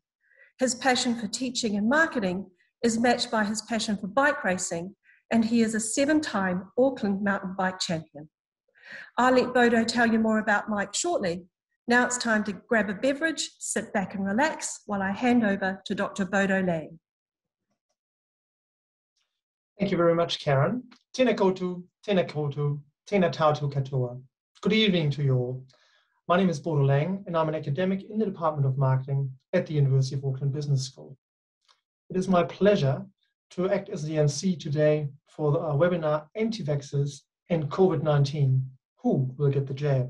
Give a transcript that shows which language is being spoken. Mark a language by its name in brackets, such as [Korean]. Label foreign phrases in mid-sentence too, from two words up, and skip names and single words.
[English] His passion for teaching and marketing is matched by his passion for bike racing, and he is a 7-time Auckland mountain bike champion. I'll let Bodo tell you more about Mike shortly. Now it's time to grab a beverage, sit back and relax while I hand over to Dr. Bodo Lang. Thank you very much, Karen. [Māori] Tēnā koutou, tēnā koutou, tēnā tātou katoa. [English] Good evening to you all. My name is Bodo Lang, and I'm an academic in the Department of Marketing at the University of Auckland Business School. It is my pleasure to act as the MC today for our webinar, Anti-vaxxers and COVID-19, Who Will Get the Jab?